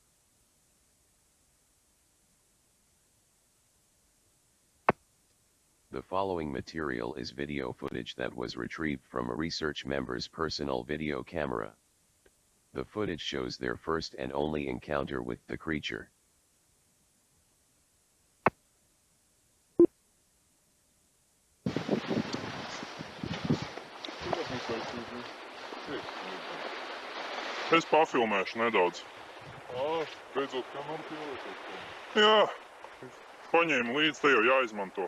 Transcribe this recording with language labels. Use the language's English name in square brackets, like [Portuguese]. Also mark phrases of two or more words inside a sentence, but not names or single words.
[English] The following material is video footage that was retrieved from a research member's personal video camera. The footage shows their first and only encounter with the creature. [Latvian] Es pafilmēšu nedaudz. Beidzot, kameru pieliekot. Jā, paņēmu līdzi, te jau jāizmanto.